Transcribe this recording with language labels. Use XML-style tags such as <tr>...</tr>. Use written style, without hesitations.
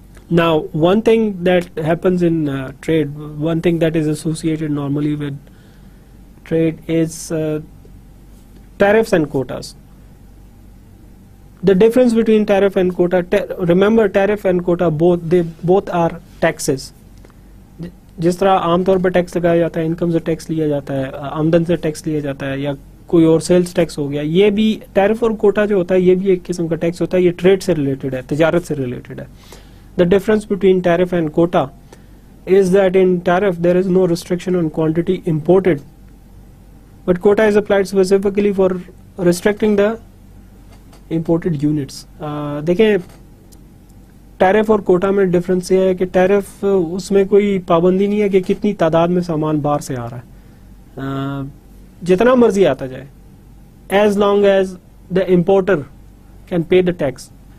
<en>Now, one thing that happens in trade, one thing that is associated normally with trade is tariffs and quotas. The difference between tariff and quota, remember tariff and quota both are taxes.</en> <hi>जिस तरह आमतौर पर tax लगाया जाता है, income से tax लिया जाता है, आमदन से टैक्स लिया जाता है, या कोई और सेल्स टैक्स हो गया, ये भी टैरिफ और कोटा जो होता है ये भी एक किस्म का टैक्स होता है. ये ट्रेड से रिलेटेड है, तिजारत से रिलेटेड है.</hi> <en>The difference between tariff and quota is that in tariff there is no restriction on quantity imported, but quota is applied specifically for restricting the imported units.</en> <hi>देखें टैरिफ और कोटा में डिफरेंस ये है कि टैरिफ उसमें कोई पाबंदी नहीं है कि कितनी तादाद में सामान बाहर से आ रहा है, जितना मर्जी आता जाए,</hi> <en>As long as the importer can pay the tax.</en>